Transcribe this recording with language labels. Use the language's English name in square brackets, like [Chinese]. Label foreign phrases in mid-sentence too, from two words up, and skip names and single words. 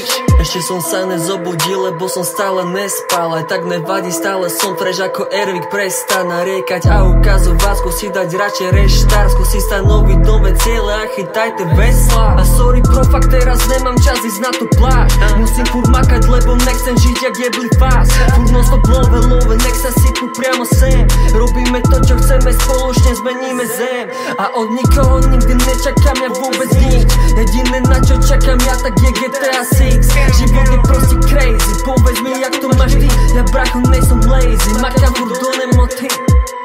[Slovak] Ešte som sa nezobudil, lebo som stále nespal, aj tak nevadí, stále som fresh ako Ervik, prestan nariekať a ukazovať, skúsi dať radšej reštart, skúsi stanoviť nové ciele a chytajte vesla. A [English] sorry bro, [Slovak] fakt teraz nemám čas ísť na tú pláž, musím furt makať, lebo nechcem žiť jak jebli fast. [English] Furt non stop love, [Slovak] nech sa sypú priamo sem, robíme to čo chceme, spoločne zmeníme zem a od nikoho nikdy nečakám ja vôbec nič, jediné na čo čakám ja tak je GTA 6. Život je proste crazy, povedz mi jak to máš ty, ja bracho nejsom lazy, makám furt do nemoty.